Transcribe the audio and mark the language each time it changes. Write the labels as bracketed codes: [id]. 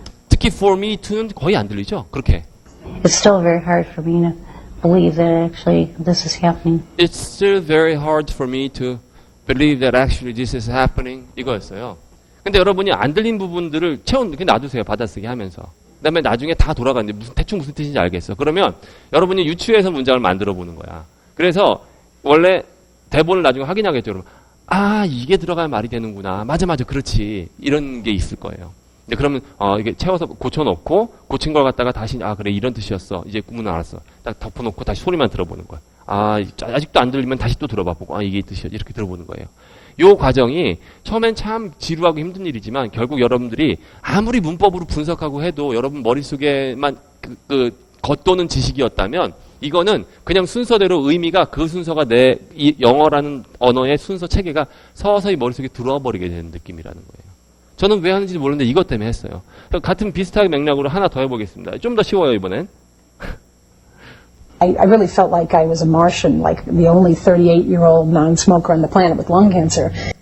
[ko] 특히 for me to 는 거의 안 들리죠? 그렇게. [en] It's still very hard for me to believe that actually this is happening. It's still very hard for me to believe that actually this is happening. [ko] 이거였어요. 근데 여러분이 안 들린 부분들을 그냥 놔두세요. 받아쓰기 하면서. 그 다음에 나중에 다 돌아가는데 대충 무슨 뜻인지 알겠어. 그러면 여러분이 유추해서 문장을 만들어 보는 거야. 그래서 원래 대본을 나중에 확인하겠죠. 여러분. 이게 들어가야 말이 되는구나. 맞아, 그렇지. 이런 게 있을 거예요. 근데 그러면 이게 채워서 고쳐놓고 고친 걸 갖다가 다시 그래 이런 뜻이었어. 이제 구문을 알았어. 딱 덮어놓고 다시 소리만 들어보는 거야. 아직도 안 들리면 다시 또 들어봐 보고 이게 뜻이었지. 이렇게 들어보는 거예요. 요 과정이 처음엔 참 지루하고 힘든 일이지만 결국 여러분들이 아무리 문법으로 분석하고 해도 여러분 머릿속에만 겉도는 지식이었다면 이거는 그냥 순서대로 의미가 그 순서가 이 영어라는 언어의 순서 체계가 서서히 머릿속에 들어와 버리게 되는 느낌이라는 거예요. 저는 왜 하는지 모르는데 이것 때문에 했어요. 같은 비슷한 맥락으로 하나 더 해보겠습니다. 좀 더 쉬워요, 이번엔. [en] I really felt like I was a Martian, like the only 38-year-old non-smoker on the planet with lung cancer.